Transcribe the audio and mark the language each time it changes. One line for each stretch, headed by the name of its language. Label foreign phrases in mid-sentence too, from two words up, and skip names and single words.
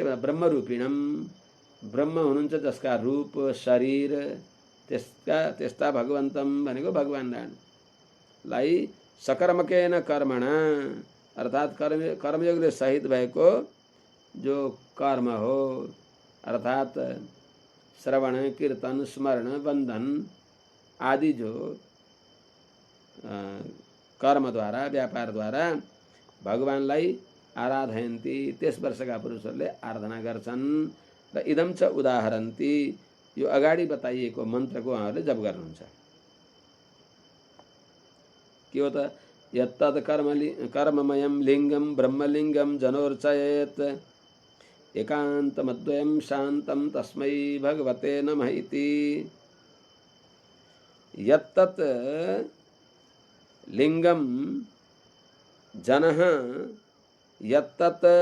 Nepali: ब्रह्मरूपिणम, ब्रह्म हुनुहुन्छ जसका रूप शरीर त्यस्ता भगवन्तम भनेको भगवान नारायणलाई
Sanskrit: सकर्मकेन कर्मणा,
Nepali: अर्थात् कर्मयोगले सहित भएको जो कर्म हो, अर्थात् श्रवण कीर्तन स्मरण बन्धन आदि जो कर्म द्वारा व्यापार द्वारा भगवानलाई आराधयन्ति त्यस वर्षका पुरुषहरूले आराधना गर्छन्।
Sanskrit: र इदम च उदाहरन्ति,
Nepali: यो अगाडि बताइएको मन्त्रको उहाँहरूले जप गर्नुहुन्छ। के हो त?
Sanskrit: यत्तत् कर्ममयं लिङ्गम ब्रह्मलिङ्गम जनोर्चयेत् एकान्तमद्वयं शान्तं तस्मै भगवते नमः इति। यत्तत् लिङ्गम जनः, यत्तत्